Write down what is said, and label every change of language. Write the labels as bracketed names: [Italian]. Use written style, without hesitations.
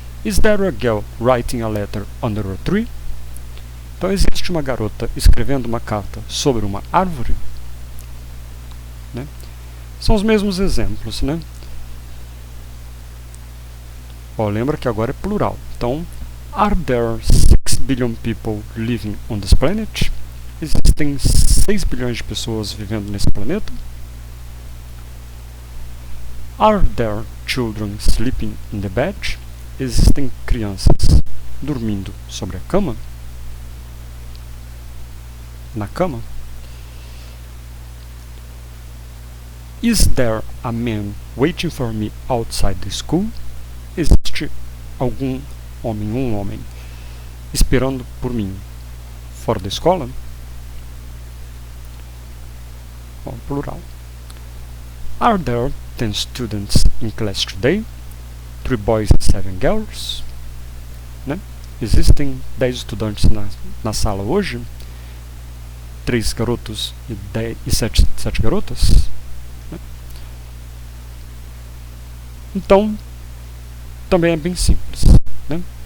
[Portuguese] Is there a girl writing a letter under a tree? Então existe uma garota escrevendo uma carta sobre uma árvore? Né? São os mesmos exemplos, né? Ó, lembra que agora é plural. [English] Então, are there 6 billion people living on this planet? [Portuguese] Existem 6 bilhões de pessoas vivendo nesse planeta? [English] Are there children sleeping in the bed? [Portuguese] Existem crianças dormindo sobre a cama? Na cama? [English] Is there a man waiting for me outside the school? [Portuguese] Existe algum homem, um homem, esperando por mim fora da escola? Bom, plural. [English] Are there 10 students in class today? 3 boys and 7 girls? Né? [Portuguese] Existem 10 estudantes na sala hoje? 3 garotos e 7 garotas? Né? Então, também é bem simples, né?